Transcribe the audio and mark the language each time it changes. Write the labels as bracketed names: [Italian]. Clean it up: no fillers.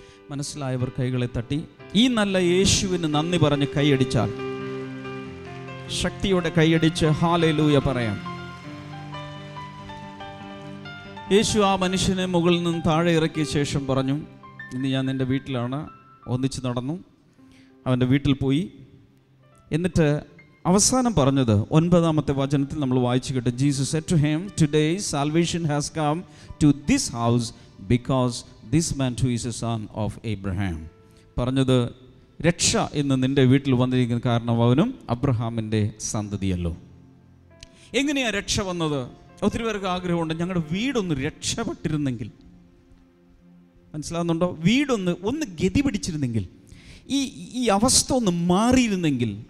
[Malayalam] മനസ്സിലായവർ കൈകളെ തട്ടി ഈ നല്ല യേശുവിന് നന്ദി പറഞ്ഞ് കൈയടിച്ചാൽ, ശക്തിയോടെ കൈയടിച്ച് ഹല്ലേലൂയ പറയാം. യേശു ആ മനുഷ്യനെ മുകളിൽ നിന്ന് താഴെ ഇറക്കിയ ശേഷം പറഞ്ഞു, ഇന്ന് ഞാൻ നിൻ്റെ വീട്ടിലാണ്. ഒന്നിച്ച് നടന്നു, അവൻ്റെ വീട്ടിൽ പോയി. എന്നിട്ട് അവസാനം പറഞ്ഞത് 9-ാമത്തെ വചനത്തിൽ നമ്മൾ വായിച്ചു കേട്ട്, [English] Jesus said to him, today salvation has come to this house because this man too is a son of Abraham. [Malayalam] പറഞ്ഞത്, രക്ഷ ഇന്ന് നിൻ്റെ വീട്ടിൽ വന്നിരിക്കുന്ന കാരണം അവനും അബ്രഹാമിൻ്റെ സന്തതിയല്ലോ. എങ്ങനെയാണ് രക്ഷ വന്നത്? ഒത്തിരി പേർക്ക് ആഗ്രഹമുണ്ട്, ഞങ്ങളുടെ വീടൊന്ന് രക്ഷപ്പെട്ടിരുന്നെങ്കിൽ. മനസ്സിലാകുന്നുണ്ടോ? വീടൊന്ന് ഗതി പിടിച്ചിരുന്നെങ്കിൽ, ഈ അവസ്ഥ ഒന്ന് മാറിയിരുന്നെങ്കിൽ.